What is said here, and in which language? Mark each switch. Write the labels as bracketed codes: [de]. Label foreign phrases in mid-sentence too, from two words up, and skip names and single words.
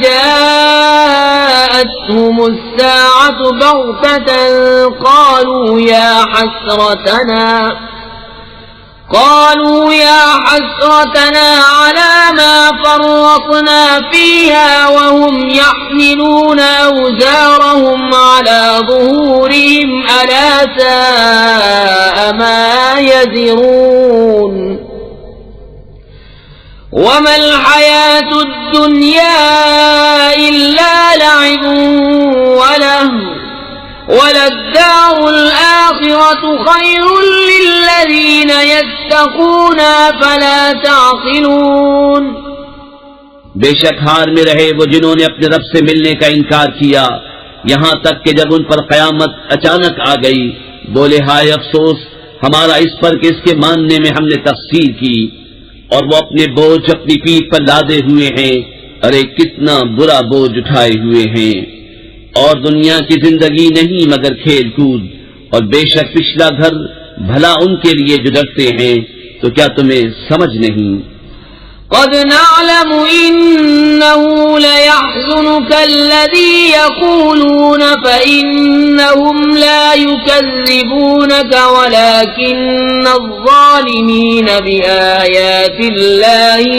[ar] جاءتهم الساعة بغتة قالوا يا حسرتنا على ما فرطنا فيها وهم يحملون أوزارهم على ظهورهم ألا ساء ما يزرون. وما الحياة الدنيا إلا لعب ولهو وللدار الآخرة خير للذين يتقون أفلا تعقلون. [ur] بےشک ہار میں رہے وہ جنہوں نے اپنے رب سے ملنے کا انکار کیا، یہاں تک کہ جب ان پر قیامت اچانک آ گئی بولے ہائے افسوس ہمارا اس پر کہ اس کے ماننے میں ہم نے تقصیر کی اور وہ اپنے بوجھ اپنی پیٹھ پر لادے ہوئے ہیں. ارے کتنا برا بوجھ اٹھائے ہوئے ہیں. اور دنیا کی زندگی نہیں مگر کھیل کود اور بےشک پچھلا گھر بھلا ان کے لیے جو ڈرتے ہیں. تو کیا تمہیں سمجھ نہیں? [ar] قد نعلم إنه ليحزنك الذي يقولون فإنهم لا يكذبونك ولكن الظالمين بآيات الله